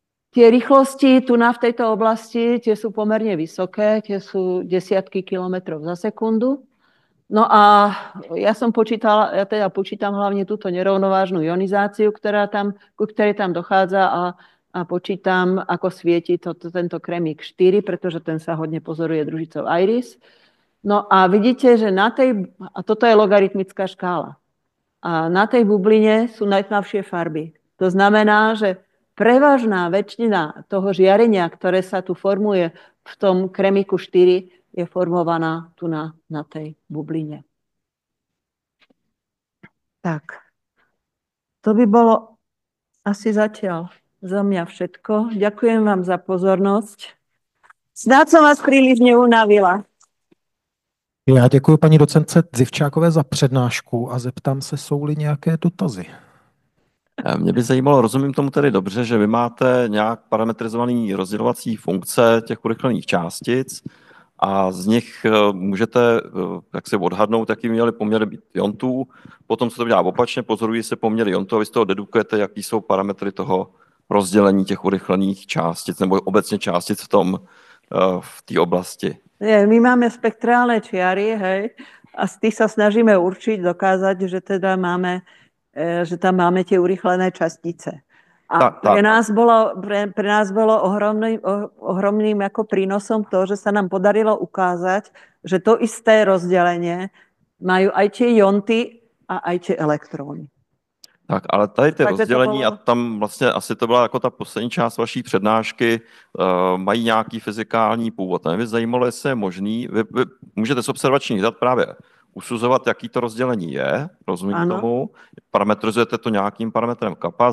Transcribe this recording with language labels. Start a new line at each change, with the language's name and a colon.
Slovak: Tie rýchlosti tu v tejto oblasti, tie sú pomerne vysoké, tie sú desiatky kilometrov za sekundu. No a ja počítam hlavne túto nerovnovážnu ionizáciu, ku ktorej tam dochádza a počítam, ako svieti tento kremík 4, pretože ten sa hodne pozoruje družicou Iris. No a vidíte, že toto je logaritmická škála. A na tej bubline sú najtmavšie farby. To znamená, že prevažná väčšina toho žiarenia, ktoré sa tu formuje v tom kremíku 4, je formovaná tu na tej bubline. Tak, to by bolo asi zatiaľ za mňa všetko. Ďakujem vám za pozornosť. Snáď som vás príliš neunavila.
Czech: Já děkuji paní docentce Zivčákové za přednášku a zeptám se, jsou-li nějaké dotazy. Mě by zajímalo, rozumím tomu tedy dobře, že vy máte nějak parametrizovaný rozdělovací funkce těch urychlených částic a z nich můžete jak se odhadnout, jaký měly poměry být iontů. Potom se to dělá opačně, pozorují se poměry iontů a vy z toho dedukujete, jaký jsou parametry toho rozdělení těch urychlených částic nebo obecně částic v té oblasti.
Slovak: My máme spektrálne čiary, hej, a z tých sa snažíme dokázať, že teda že tam máme tie urychlené častice. A pre nás bolo ohromným ako prínosom to, že sa nám podarilo ukázať, že to isté rozdelenie majú aj tie ionty a aj tie elektróny.
Czech: Tak, ale tady ty rozdělení a tam vlastně asi to byla jako ta poslední část vaší přednášky, mají nějaký fyzikální původ. Mě by zajímalo, jestli je možný, vy můžete z observačních dat právě usuzovat, jaký to rozdělení je, rozumím tomu, parametrizujete to nějakým parametrem kappa.